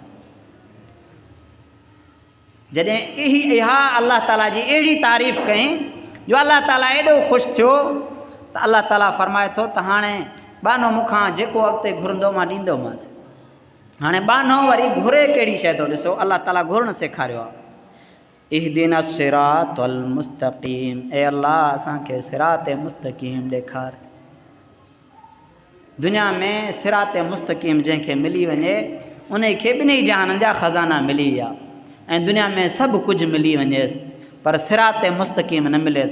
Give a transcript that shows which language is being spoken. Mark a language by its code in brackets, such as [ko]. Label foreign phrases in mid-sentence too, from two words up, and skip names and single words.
[sd] जॾहिं इहा अल्लाह ताला जी अहिड़ी तारीफ़ कई जो अल्लाह ताला एॾो ख़ुशि थियो त अल्लाह ताला फ़रमाए थो त हाणे बानो मूंखां जेको अॻिते घुरंदो मां ॾींदोमांसि। हाणे बानो वरी घुरे कहिड़ी शइ थो, ॾिसो अल्लाह ताला घुरणु सेखारियो आहे। [ar] اهدنا الصراط المستقيم, [sd] ऐं अल्लाह असांखे [ar] صراط مستقيم [sd] ॾेखार। दुनिया में [ar] صراط مستقيم [sd] जंहिंखे मिली वञे उन खे 2 जहाननि जा ख़ज़ाना मिली विया, ऐं दुनिया में सभु कुझु मिली वञेसि, पर [ar] صراط مستقيم [sd] न मिलेसि।